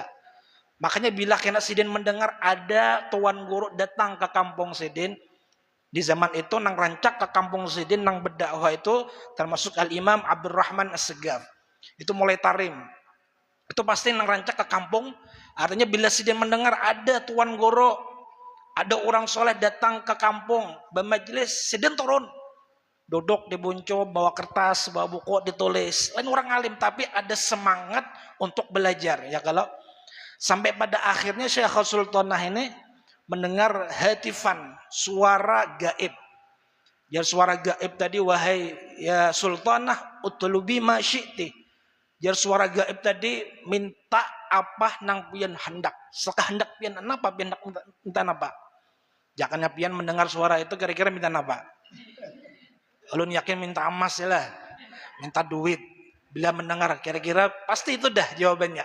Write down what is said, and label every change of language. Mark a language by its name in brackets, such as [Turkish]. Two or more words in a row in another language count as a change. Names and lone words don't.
[Banjar] Makanya bila kena Sidin mendengar ada tuan guru datang ke kampung Sidin, di zaman itu nang rancak ke kampung Sidin nang berdakwah itu termasuk Al-Imam Abdurrahman As-Segaf. [Indonesian] Itu mulai tarim. [Banjar] Itu pasti nang rancak ke kampung. Artinya bila Sidin mendengar ada tuan guru, ada orang soleh datang ke kampung, bermajlis, Sidin turun. Duduk di bunco, bawa kertas, bawa buku, ditulis. [Indonesian] Lain orang alim, tapi ada semangat untuk belajar. Ya kalau sampai pada akhirnya Syekh Sultanah ini mendengar hatifan, suara gaib. Ya suara gaib tadi, wahai ya Sultanah, [Arabic] utlubi ma syi'ti. [Banjar] Ya suara gaib tadi minta apa nang pian hendak. Sekehendak pian apa pian minta apa? Jangan pian mendengar suara itu kira-kira minta apa? Ulun yakin minta emas ya lah. [Indonesian] Minta duit. [Banjar] Bila mendengar kira-kira pasti itu dah jawabannya.